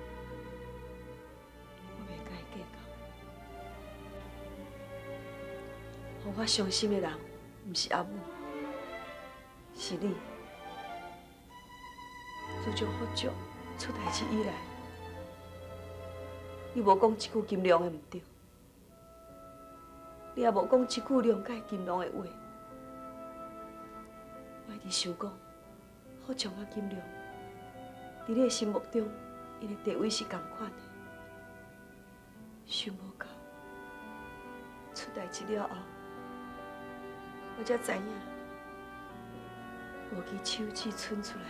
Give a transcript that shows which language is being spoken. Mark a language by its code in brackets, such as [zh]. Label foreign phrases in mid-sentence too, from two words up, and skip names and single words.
[nan] 我袂甲伊计较。让我伤心的人，毋是阿母，是你。自从福州出代志以来，你无讲一句金良的毋对，你也无讲一句谅解金良的话。我一直想讲，福州甲金良，伫你的心目中，因的地位是同款的。想无到，出代志了后，我才知影，无支手指伸出来。